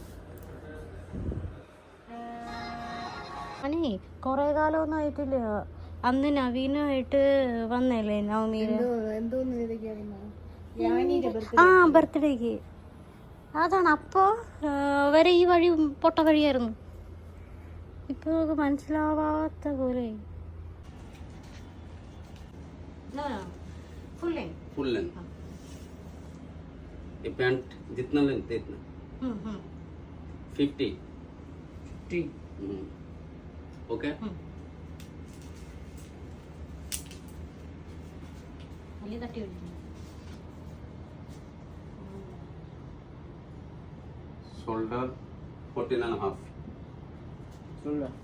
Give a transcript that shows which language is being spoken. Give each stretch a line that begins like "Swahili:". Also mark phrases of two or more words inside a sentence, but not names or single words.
Malayalam: അനേ കൊറേ കാലമൊന്നും ആയിട്ടില്ല. അന്ന് നവീനുമായിട്ട് വന്നല്ലേ നവമീന്? ബർത്ത്ഡേക്ക്. അതാണ്. അപ്പോൾ വരെ ഈ വഴി പൊട്ട വഴിയായിരുന്നു. ഇപ്പൊ നമുക്ക് മനസ്സിലാവാത്ത പോലെ.
English: full length
Hindi: ये पैंट जितना लेंथ है इतना 50 ओके. शोल्डर 14.5 शोल्डर.